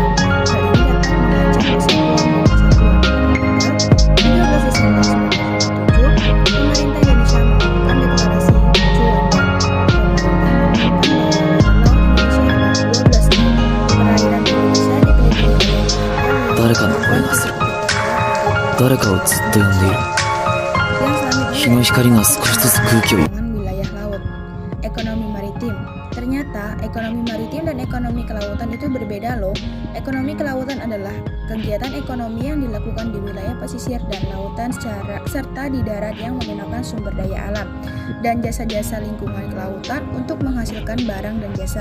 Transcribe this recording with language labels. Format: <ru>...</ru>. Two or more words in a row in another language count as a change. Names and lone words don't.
<id>Hal ini dapat mengancam persatuan dan kesatuan negara. 13 Desember 1947, pemerintah Indonesia melakukan deklarasi Juanda. Pemerintah mengumumkan bahwa laut Indonesia ada 12 mil. Perairan Indonesia dikelilingi oleh</id> <ja>誰かの声がする。誰かをずっと呼んでいる。日の光が少しずつ空気を。</ja> <id>wilayah laut. Ekonomi maritim. Ternyata ekonomi maritim dan ekonomi kelautan itu berbeda loh. Ekonomi kelautan adalah kegiatan ekonomi yang dilakukan di wilayah pesisir dan lautan serta di darat yang menggunakan sumber daya alam dan jasa-jasa lingkungan kelautan untuk menghasilkan barang dan jasa.</id>